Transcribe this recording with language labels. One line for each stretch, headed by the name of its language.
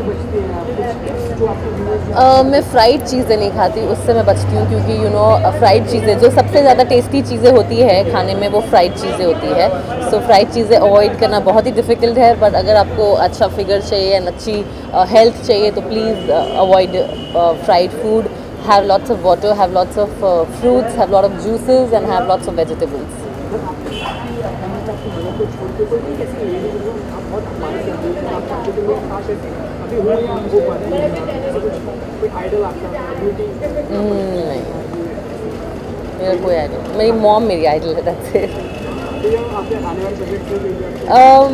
Hindi: मैं फ्राइड चीज़ें नहीं खाती, उससे मैं बचती हूँ. क्योंकि यू नो फ्राइड चीज़ें जो सबसे ज़्यादा टेस्टी चीज़ें होती है खाने में वो फ्राइड चीज़ें होती है. सो फ्राइड चीज़ें अवॉइड करना बहुत ही डिफ़िकल्ट है. बट अगर आपको अच्छा फिगर चाहिए एंड अच्छी हेल्थ चाहिए तो
English: Please avoid fried food. have lots of water, have lots of fruits, have lot of juices, and have lots of vegetables.
Hindi: को छोड़ के कोई ऐसी लेडी जो आप बहुत मानस करते हैं आप चाहते थे मैं काश ऐसे अभी हो या हो पाती है ऐसा कुछ कोई आइडल आपका ब्यूटी नहीं, मेरा कोई आइडल, मेरी मॉम मेरी आइडल है,
English: that's it.
Hindi: आपके आने वाले प्रोजेक्ट